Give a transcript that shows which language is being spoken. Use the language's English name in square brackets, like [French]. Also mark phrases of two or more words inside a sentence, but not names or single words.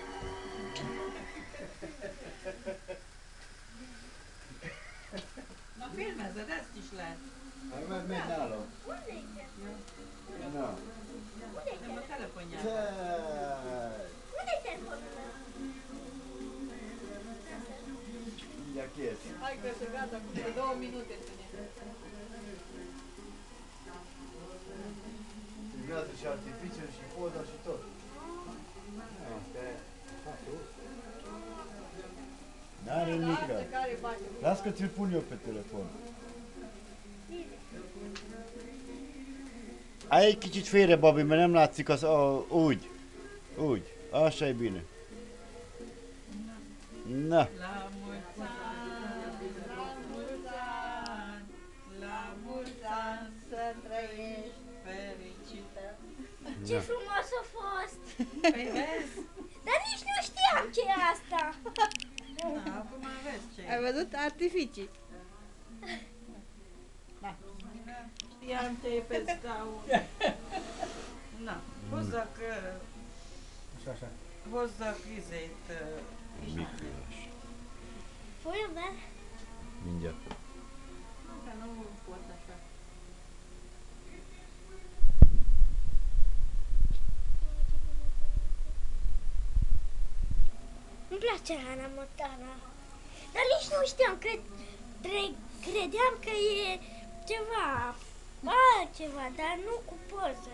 [Hungarian] Na filmezed, ezt is lehet. Hát megy nálam. Na. Nem a telefonjában. Mindjárt kész. [Romanian] Hai că se gata cu 2 minute. Filmează și artificiu și poza și tot. N-are nimic. Las că ți-l pun eu pe telefon. [Hungarian] Ai kicsit félre, Babi, mert nem látszik az... Úgy. Úgy. [Romanian] Așa e bine. Na. La mulți ani, la mulți ani, la mulți ani să trăiești fericită. Ce frumos a fost! Păi vezi? Dar nici nu știam ce e asta! Da, acum vezi ce Ai e. văzut artificii? Da. Știam ce e pe scaun. [Hungarian] Na, hozok, [Romanian] Așa. [Hungarian] hozok izét, Miklós. Folyam be? Mindjárt. [Romanian] Dar nu pot așa. Îmi place Hannah Montana. Dar nici nu știam, credeam că e ceva altceva, dar nu cu poză.